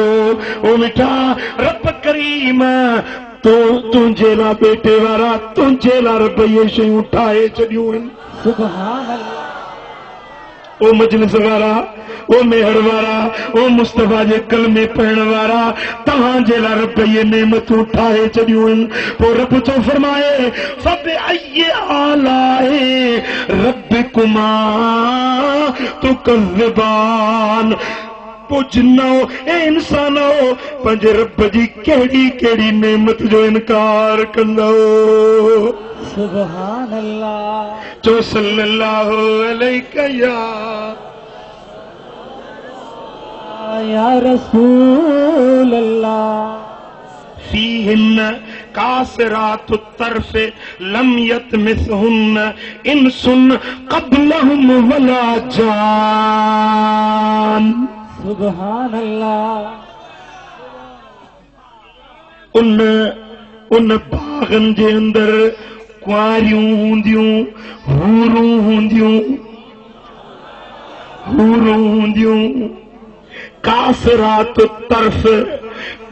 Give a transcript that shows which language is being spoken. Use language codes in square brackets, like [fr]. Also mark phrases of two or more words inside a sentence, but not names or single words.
[sd] ओ मिठा रब करीम तुंहिंजे लाइ बेटे वारा, तुंहिंजे लाइ रब इहे शयूं ठाहे छॾियूं आहिनि। [ar] سبحان الله. [sd] ओ मजलिस वारा, ओ मेहर वारा, ओ मुस्तफा जे कलमे पढ़ण वारा, तव्हांजे लाइ रब इहे नेमतूं ठाहे छॾियूं आहिनि। पोइ रब थो फरमाए [ar] فبأي آلاء ربكما تكذبان. [sd] पोइ जिन्नो ए इंसानो पंहिंजे रब जी कहिड़ी कहिड़ी नेमत जो इनकार कंदो। [ar] سبحان الله. [sd] चो [ar] صلى الله عليه يا رسول الله. فيهن قاصرات الطرف لم يطمثهن إنس قبلهم ولا جان. سبحان الله. [sd] उन बागन जे अंदर कुआरियूं हूंदियूं, हूरूं हूंदियूं, [ar] قاصرات الطرف